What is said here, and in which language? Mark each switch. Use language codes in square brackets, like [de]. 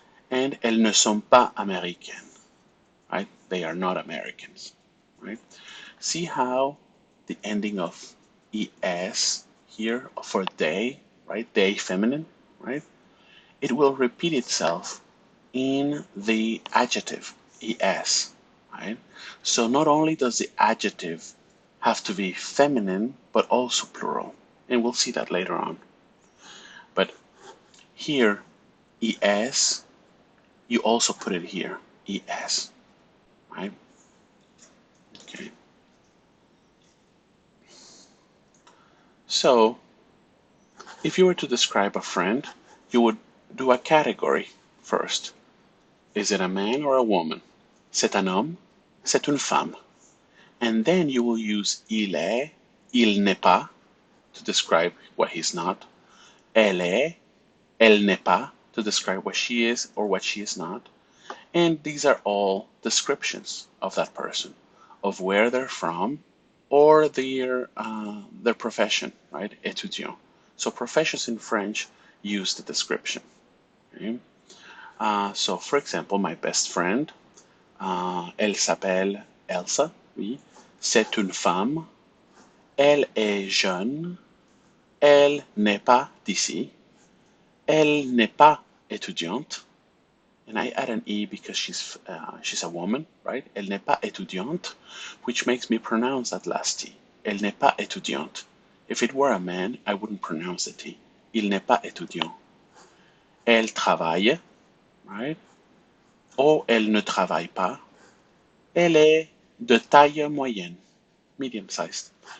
[fr] And elles ne sont pas américaines, right? [en] They are not Americans, right? See how the ending of es here for they, right? They feminine, right? It will repeat itself in the adjective es, right? So not only does the adjective have to be feminine, but also plural. And we'll see that later on. But here, es, you also put it here, es, right? Okay. So if you were to describe a friend, you would do a category first. Is it a man or a woman? [fr] C'est un homme, c'est une femme. [en] And then you will use il est, il n'est pas to describe what he's not. Elle est, elle n'est pas to describe what she is or what she is not. And these are all descriptions of that person, of where they're from or their profession, right? Étudiant. So professions in French use the description. Okay? So for example, my best friend, [fr] elle s'appelle Elsa, oui. C'est une femme. Elle est jeune. Elle n'est pas d'ici. Elle n'est pas étudiante. [en] And I add an E because she's a woman, right? [fr] Elle n'est pas étudiante, [en] which makes me pronounce that last T. [fr] Elle n'est pas étudiante. [en] If it were a man, I wouldn't pronounce the T. [fr] Il n'est pas étudiant. Elle travaille, right? Or elle ne travaille pas. Elle est de taille moyenne, [en] medium sized.